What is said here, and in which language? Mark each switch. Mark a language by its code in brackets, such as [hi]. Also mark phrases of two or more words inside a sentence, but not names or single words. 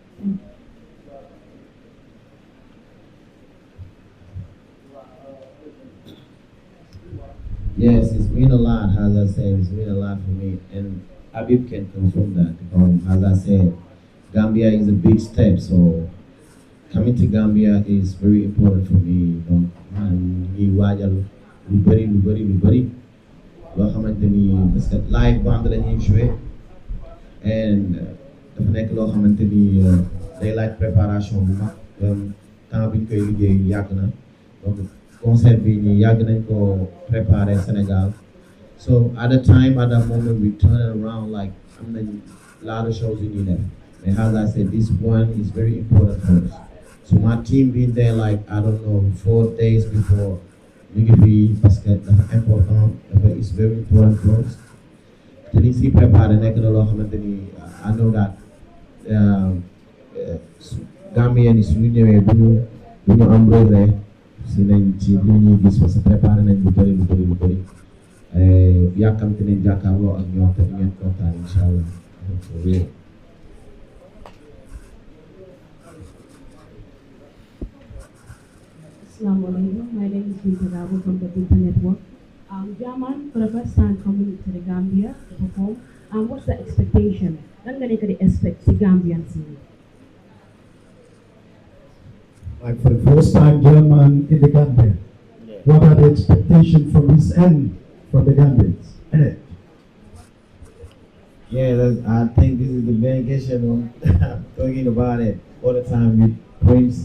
[en] Yes, it's been a lot, as I said, it's been a lot for me, and Habib can confirm that. As I said, Gambia is a big step, so coming to Gambia is very important for me. [wo] We waajal lu bëri loo xamante ni [fr] parce que [en] live band [wo] la ñuy joué and dafa nekk loo xamante ni day laaj préparation bu mag temps bi ñu koy liggéey yàgg na donc concert bi ñu yàgg nañ ko préparer Sénégal. [en] So at the time, at that moment, we turn it around like I'm a lot of shows in there. And as I said, this one is very important for us. So my team been there like, I don't know, 4 days before Nigga [fr] parce que [wo] dafa important, [en] it's very important for us. [wo] Te liñ si préparé nekk na loo xamante ni [en] I know that [wo] Gambien yi suñu ñëwee bu ñu am regret si nañ ci li ñuy gis [fr] parce que [wo] préparé nañ lu bëri. Yàkkamte nañ jàkkaarloo ak ñoom te di ngeen kontaan [ar] إن شاء الله. [wo] Assalamualaikum. My name is Binta Gabo from the Binta Network. JAHMAN, for the first time coming to the Gambia to perform, what's the expectation? Lan nga nekk di expect si [en] Gambian scene? Like for the first time, German in the Gambia. What are the expectations from his end for the Gambians? Yeah, I think this is the main question I'm talking about it all the time with Prince.